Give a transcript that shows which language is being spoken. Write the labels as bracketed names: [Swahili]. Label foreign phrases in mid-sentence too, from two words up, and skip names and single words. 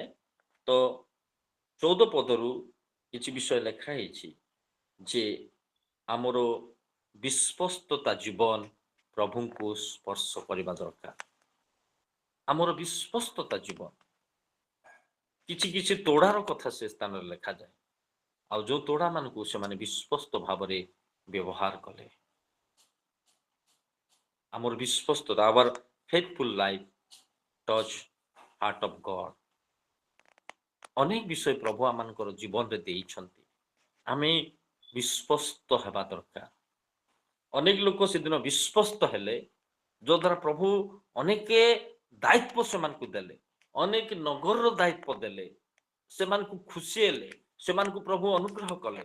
[Odia] ତ 14 ପଦରୁ କିଛି ବିଷୟ ଲେଖା ହେଇଛି ଯେ ଆମର ବିଶ୍ୱସ୍ତତା ଜୀବନ ପ୍ରଭୁଙ୍କୁ ସ୍ପର୍ଶ କରିବା ଦରକାର। ଆମର ବିଶ୍ୱସ୍ତତା ଜୀବନ, କିଛି କିଛି ତୋଡ଼ାର କଥା ସେ ସ୍ଥାନରେ ଲେଖାଯାଏ। ଆଉ ଯୋଉ ତୋଡ଼ା ମାନଙ୍କୁ ସେମାନେ ବିଶ୍ୱସ୍ତ ଭାବରେ ବ୍ୟବହାର କଲେ। ଆମର ବିଶ୍ୱସ୍ତତା, [English] our faithful life touch heart of God। [Odia] ଅନେକ ବିଷୟ ପ୍ରଭୁ ଆମମାନଙ୍କର ଜୀବନରେ ଦେଇଛନ୍ତି, ଆମେ ବିଶ୍ୱସ୍ତ ହେବା ଦରକାର। ଅନେକ ଲୋକ ସେଦିନ ବିଶ୍ୱସ୍ତ ହେଲେ, ଯଦ୍ୱାରା ପ୍ରଭୁ ଅନେକ ଦାୟିତ୍ୱ ସେମାନଙ୍କୁ ଦେଲେ, ଅନେକ ନଗରର ଦାୟିତ୍ୱ ଦେଲେ, ସେମାନଙ୍କୁ ଖୁସି ହେଲେ, ସେମାନଙ୍କୁ ପ୍ରଭୁ ଅନୁଗ୍ରହ କଲେ।